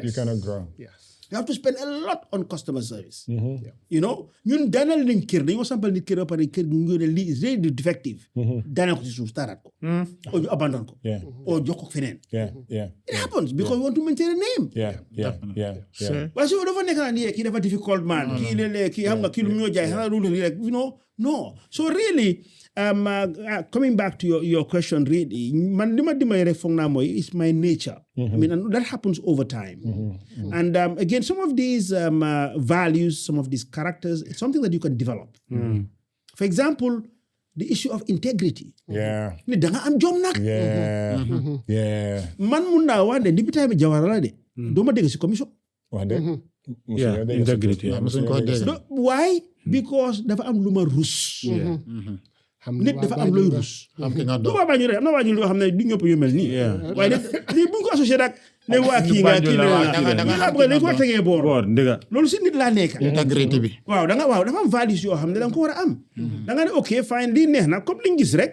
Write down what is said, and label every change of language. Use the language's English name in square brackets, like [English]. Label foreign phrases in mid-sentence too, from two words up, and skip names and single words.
[English] You cannot grow. Yes. You have to spend a lot on customer service. [Wolof] Ñun daanal nañ kër dañoo sampal nit kër ba pare kër ñu ne lii [English] is really defective. [Wolof] Daanal ko ci suuf taaraat ko. Or ñu abandon ko. Or jox ko feneen. [English] It happens because we want to maintain a name. Yeah. [Wolof] Waaye su dafa nekk naa nii kii dafa difficult man. Kii léeg-léeg kii xam nga kii lu mu ñoo jaay xanaa lu rek no. [English] So really coming back to your question, really, [Wolof] man li ma dimbali rek foog naa mooy [English] is my nature. I mean, and that happens over time. And again, some of these values, some of these characters, it's something that you can develop. For example, the issue of integrity. Yeah. [Wolof] Ni da nga am jom nag. [English] Yeah. Yeah. [Wolof] Man mun naa wax ne depuis time Jawara la de. doo ma dégg si commission. Wax dëgg. [English] Yeah, integrity. [Wolof] musuñ ko dégg. [English] Why? [Wolof] Because dafa am lu ma rus. Nit dafa am looy rus. am ki nga bu doon. boobaa ñu am na waa ñu loo xam ne du ñëpp yu mel nii. waaye nag lii bu ñu ko associé nag ne waa kii nga kii nga bëgg dañ ko tegee boor. boor dëgga loolu si nit laa nekk. intégrité bi. waaw dafa am values yoo xam ne da nga ko war a am. da nga ne [English] ok fine [Wolof] lii neex na comme li nga gis rek.